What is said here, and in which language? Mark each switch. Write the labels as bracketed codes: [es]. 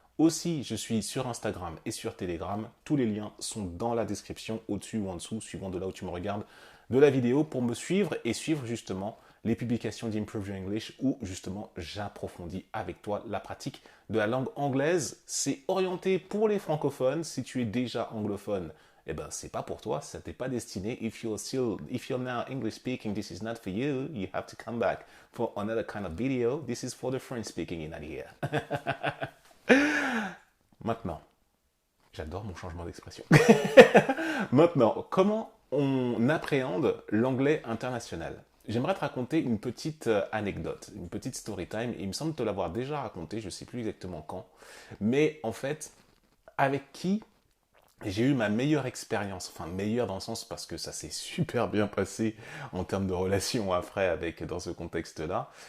[fr] Aussi, je suis sur Instagram et sur Telegram. Tous les liens sont dans la description, au-dessus ou en dessous, suivant de là où tu me regardes, de la vidéo pour me suivre et suivre justement les publications d'Improve Your English où justement j'approfondis avec toi la pratique de la langue anglaise. C'est orienté pour les francophones. Si tu es déjà anglophone, eh ben c'est pas pour toi, ça t'est pas destiné. [en] If you're now English speaking, this is not for you. You have to come back for another kind of video. This is for the French speaking in here. [fr] Maintenant, j'adore mon changement d'expression. Maintenant, comment on appréhende l'anglais international? J'aimerais te raconter une petite anecdote, une petite story time. Il me semble te l'avoir déjà raconté, je ne sais plus exactement quand. Mais en fait, avec qui j'ai eu ma meilleure expérience, enfin meilleure dans le sens parce que ça s'est super bien passé en termes de relation après avec dans ce contexte-là.